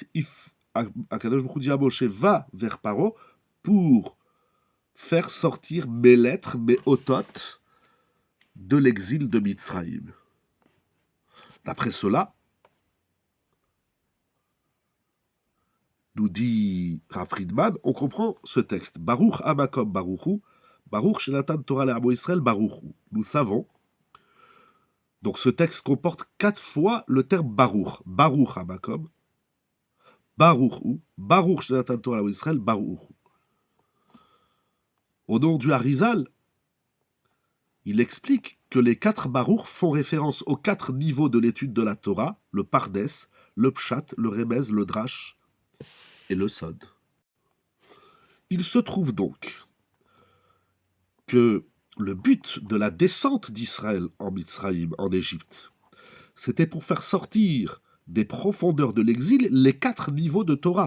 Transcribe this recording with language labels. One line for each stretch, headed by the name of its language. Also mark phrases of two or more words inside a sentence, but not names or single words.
Hebrew: הקדוש ברוך הוא
French: dit à Moshe, va vers Paro pour faire sortir mes lettres, mes otot, de l'exil de Mitzraïm. D'après cela, nous dit Rav Friedman, on comprend ce texte.
Hebrew: ברוך המקום ברוך הוא ברוך שנתן תורה לעמו ישראל ברוך הוא.
French: Nous savons Donc ce texte comporte 4 fois le terme Baruch.
Hebrew: ברוך המקום ברוך הוא ברוך שנתן תורה ישראל ברוך הוא.
French: Au nom du Harizal, il explique que les 4 Baruch font référence aux 4 niveaux de l'étude de la Torah, le Pardes, le Pshat, le Remez, le Drash et le Sod. Il se trouve donc que le but de la descente d'Israël en Mitzraïm, en Égypte, c'était pour faire sortir des profondeurs de l'exil les 4 niveaux de Torah.